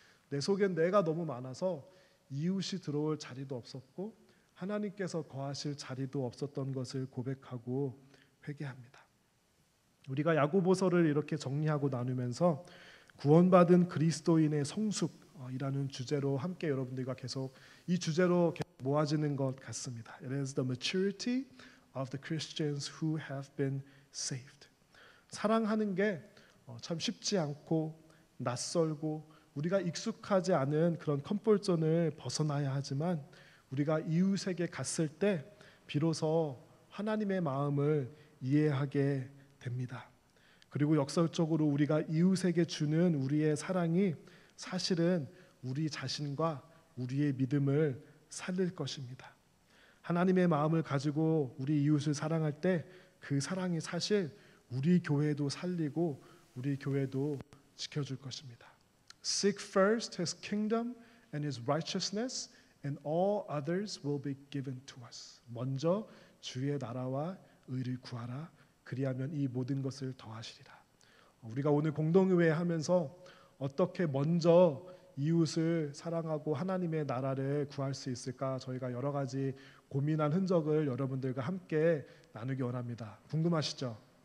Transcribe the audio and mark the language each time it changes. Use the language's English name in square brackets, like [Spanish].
[Korean] 내 속엔 내가 너무 많아서 이웃이 들어올 자리도 없었고 하나님께서 거하실 자리도 없었던 것을 고백하고 회개합니다. 우리가 야고보서를 이렇게 정리하고 나누면서 구원받은 그리스도인의 성숙이라는 주제로 함께 여러분들과 계속 이 주제로 모아지는 것 같습니다. [English] It is the maturity of the Christians who have been saved. [Korean] 사랑하는 게 참 쉽지 않고 낯설고 우리가 익숙하지 않은 그런 컴포트존을 벗어나야 하지만 우리가 이웃에게 갔을 때 비로소 하나님의 마음을 이해하게 됩니다. 그리고 역설적으로 우리가 이웃에게 주는 우리의 사랑이 사실은 우리 자신과 우리의 믿음을 살릴 것입니다. 하나님의 마음을 가지고 우리 이웃을 사랑할 때 그 사랑이 사실 우리 교회도 살리고 우리 교회도 지켜줄 것입니다. [English] Seek first His kingdom and His righteousness, and all others will be given to us. [Korean] 먼저 주의 나라와 의를 구하라. 그리하면 이 모든 것을 더하시리라. 우리가 오늘 공동의회 하면서 어떻게 먼저 이웃을 사랑하고 하나님의 나라를 구할 수 있을까 저희가 여러 가지 고민한 흔적을 여러분들과 함께 나누기 원합니다. 궁금하시죠?